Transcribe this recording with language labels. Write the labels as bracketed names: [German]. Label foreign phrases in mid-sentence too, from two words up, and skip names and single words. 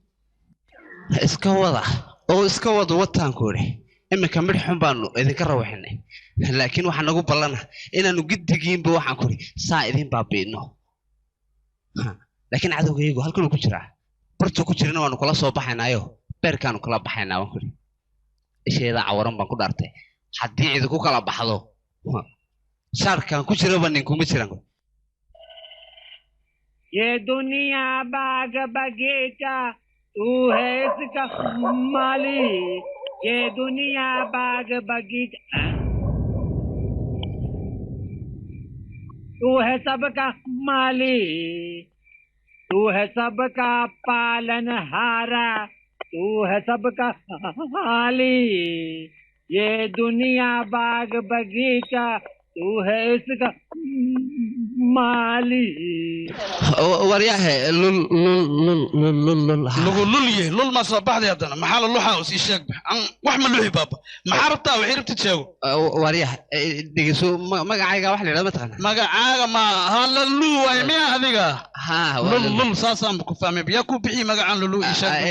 [Somali] iska wada oo iska wada wataanku idhi iminka midh xun baanu idinka rawaxinay laakiin waxaa nagu ballana inaanu giddigiinba waxaan ku idhi saa idin baabi'ino laakiin cadowgaygu halkanuu ku jiraa bartuu ku jirana waanu kula soo baxaynaayo beerkaanu kala baxaynaa waan ku idhi isheedaa cawaran baan ku dhaartay haddii idinku kala baxdo shaarkaan ku jiraba ninkuma jiran [Hindi] ये दुनिया बाग बगीचा तू है इसका माली ये दुनिया बाग बगीचा तू है सबका माली तू है सबका पालनहारा तू है सबका माली ये दुनिया बाग बगीचा तू है इसका माली [Somali] waryahe lul lulye lul ma soo baxday haddana maxaa la luxaa oo sii sheeg wax ma luxi baaba maxaa rabtaa waxay rabtid sheego waryahe dhegeyso magacayga wax la yidhahdo ma taqaana magacaaga ma halalu waay miya adiga lul saasaan ku fahmay yaa ku bixiyey magacaan lulu ii sheeg